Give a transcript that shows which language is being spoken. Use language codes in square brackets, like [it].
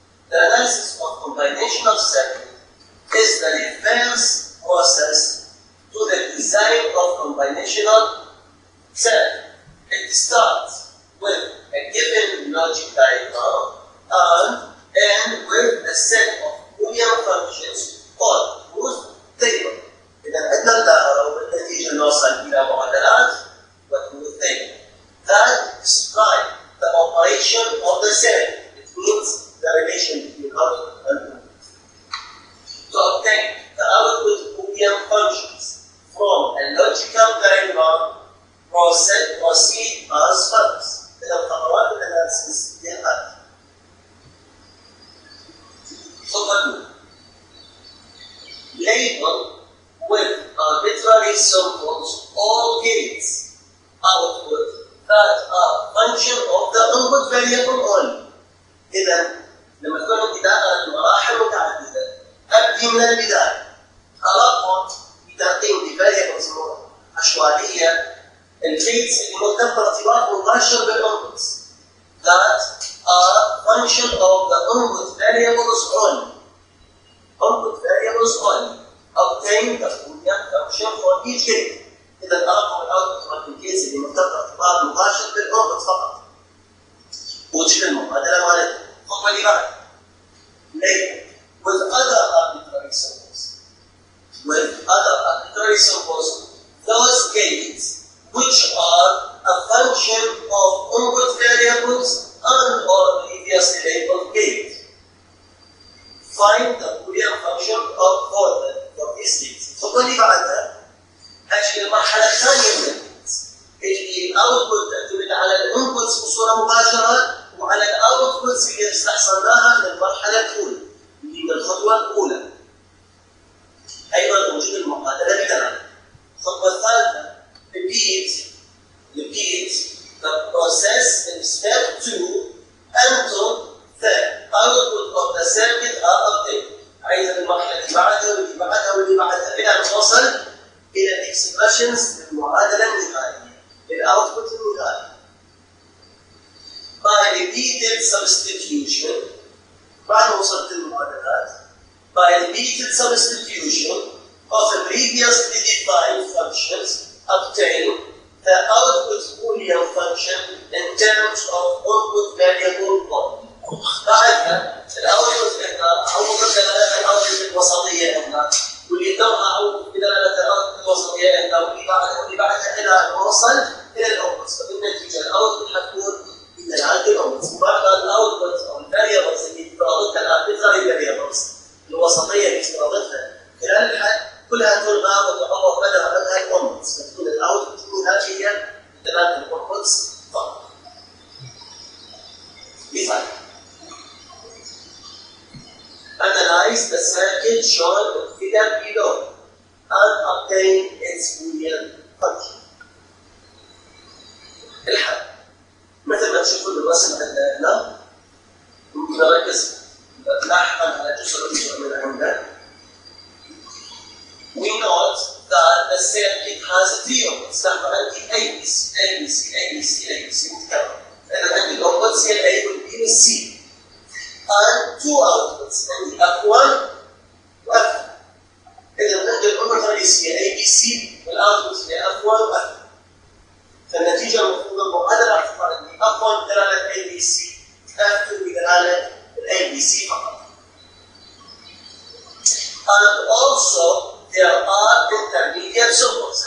[en] The analysis of combinational circuit is the reverse process to the design of combinational circuit. It starts with a given logic diagram and end with a set of Boolean functions called truth table. [ar] إذا عندنا الدائرة وبالنتيجة نوصل إلى معادلات وتروث [en] table that describe the operation of the circuit. It means the relation between output and input. To obtain the output Boolean functions from a logical diagram, proceed as follows. [ar] إذا خطوات الأناليسيس هي هذه. [en] خطوة label with arbitrary symbols all gates output that are function of the input variable only. [ar] إذا لما تكون عندي دائرة مراحل متعددة أبدي من البداية أرقم بتعطيني variables عشوائية الgates اللي مرتبطة ارتباط مباشر بالinputs [en] that are function of the input variables only. Input variables only. Obtain the Boolean function for each gate. [ar] إذا الأرقام الأوتبوت من الgates اللي مرتبطة ارتباط مباشر بالinput فقط. وجد المعادلة مالتها. الخطوة اللي بعدها. [en] Label with other arbitrary symbols. With other arbitrary symbols, those gates which are a function of input variables and or previously labeled gates. Find the Boolean function of for these gates. [ar] الخطوة اللي بعدها أجي المرحلة الثانية من الجيتس. اللي الأوتبوت تعتمد على الانبوتس بصورة مباشرة وعلى الأوتبوتس اللي استحصلناها من المرحلة الأولى. اللي من الخطوة الأولى. أيضا وجود المعادلة بتاعنا. الخطوة الثالثة repeat the process in step 2 until the output of the circuit are obtained. أيضا المرحلة اللي بعدها واللي بعدها واللي بعدها إلى أن نوصل إلى الإكسبريشنز للمعادلة النهائية للأوتبوت النهائي. [en] By repeated substitution [ar] بعد ما وصلت المعادلات [en] by repeated substitution of the previously defined functions obtain the output Boolean function in terms of input variable 1. [ar] بعدها الأوتبوت هنا عوضت دلالة الأوتبوت الوسطية هنا واللي دورها عوضت بدلالة الأوتبوت الوسطية هنا واللي بعدها إلى أن نوصل إلى الأوتبوت. فبالنتيجة الأوتبوت حتكون بدلالة الأوتبوت. بعد الأوتبوت أو الفاريبلز اللي افترضتها الأربيتراري فاريبلز الوسطية اللي افترضتها خلال الحد كلها تلغى وتعوض بدل عنها الأوتبوت. فتكون الأوتبوت النهائية بدلالة الأوتبوتس فقط. [en] مثال Analyze the circuit shown in figure below and obtain its Boolean function. [ar] الحل مثل ما تشوفون الرسم عندنا هنا ممكن نركز لاحقا على جزء من عنده. [en] We note that the circuit has three inputs. [ar] نحن عندي ABC متكرر. إذا عندي الانبوتس هي A وال B وال C. [en] and two outputs عندي F1 و F2. [ar] إذا عندي الأنبوت الرئيسي هي ABC والأوتبوت هي F1 و F2. فالنتيجة المفروض المعادلة راح تطلع عندي F1 بدلالة ABC F2 بدلالة ABC فقط. [en] And also there are intermediate symbols.